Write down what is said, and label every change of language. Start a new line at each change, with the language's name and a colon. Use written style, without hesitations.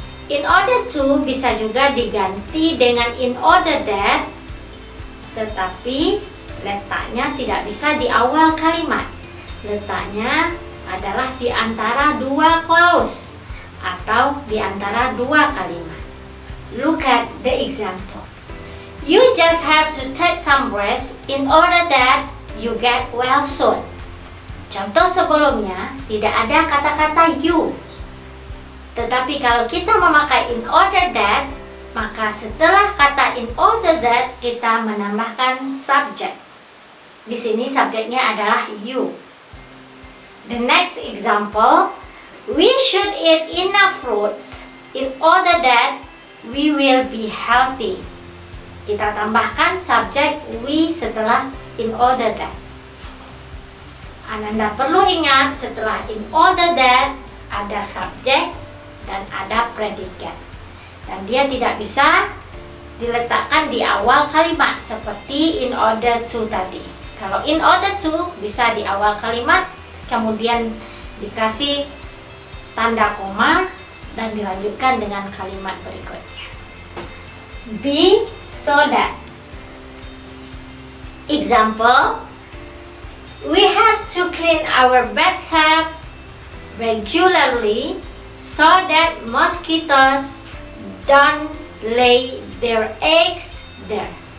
Indonesian: In order to bisa juga diganti dengan in order that, tetapi letaknya tidak bisa di awal kalimat. Letaknya adalah di antara dua clause atau di antara dua kalimat.
English: Look at the example. You just have to take some rest in order that you get well soon.
Indonesian: Contoh sebelumnya tidak ada kata-kata you. Tetapi kalau kita memakai in order that, maka setelah kata in order that kita menambahkan subject. Di sini subjeknya adalah you.
English: The next example, we should eat enough fruits in order that we will be healthy.
Indonesian: Kita tambahkan subjek we setelah in order that. Ananda perlu ingat setelah in order that ada subjek dan ada predikat. Dan dia tidak bisa diletakkan di awal kalimat seperti in order to tadi. Kalau in order to bisa di awal kalimat, kemudian dikasih tanda koma dan dilanjutkan dengan kalimat berikutnya.
English: Be so that. Example, we have to clean our bathtub regularly so that mosquitoes don't lay their eggs there.